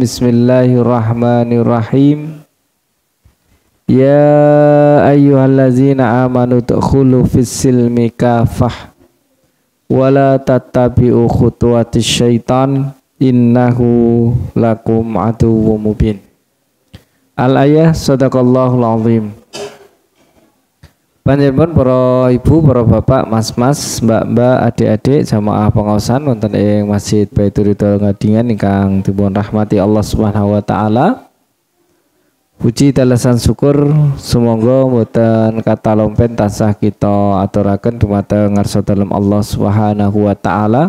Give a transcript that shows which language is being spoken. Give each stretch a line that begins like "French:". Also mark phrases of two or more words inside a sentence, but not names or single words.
Arabic: بسم الله الرحمن الرحيم. يا أيها الذين آمنوا ادخلوا في السلم كافة ولا تتبعوا خطوات الشيطان إنه لكم عدو مبين. الآية صدق الله العظيم.
Javanese: Panjenengan para ibu, para bapak, mas-mas, mbak-mbak, adik-adik, jamaah pengaosan wonten ing Masjid Baitur Ridho Ngadingan ingkang dipun rahmati Allah
Arabic: سبحانه وتعالى.
Javanese: Puji dalasan syukur sumangga mboten kata lompen tansah kita aturaken dumateng ngarsa dalem Allah
Arabic: سبحانه وتعالى.